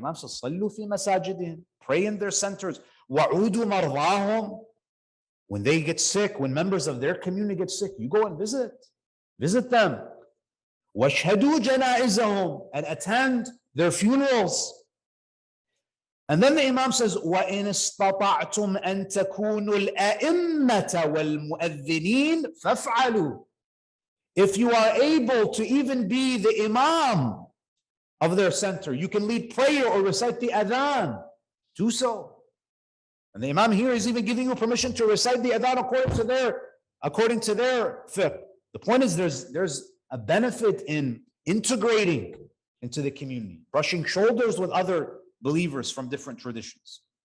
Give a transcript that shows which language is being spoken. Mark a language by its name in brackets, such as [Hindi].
[English] The Imam says, [Arabic] Sallu fi masajidihim. [English] Pray in their centers. [Arabic] Wa'udu marwahum. [English] When they get sick, when members of their community get sick, you go and visit them. [Arabic] Washhadu janaizahum, [English] and attend their funerals. [Arabic] And then the Imam says, وَإِنِ اسْتَطَعْتُمْ أَن تَكُونُوا الْأَئِمَّةَ وَالْمُؤَذِّنِينَ فَافْعَلُوا. [English] If you are able to even be the Imam of their center, you can lead prayer or recite the adhan, do so. And the Imam here is even giving you permission to recite the adhan according to their fiqh. The point is there's a benefit in integrating into the community, brushing shoulders with other believers from different traditions.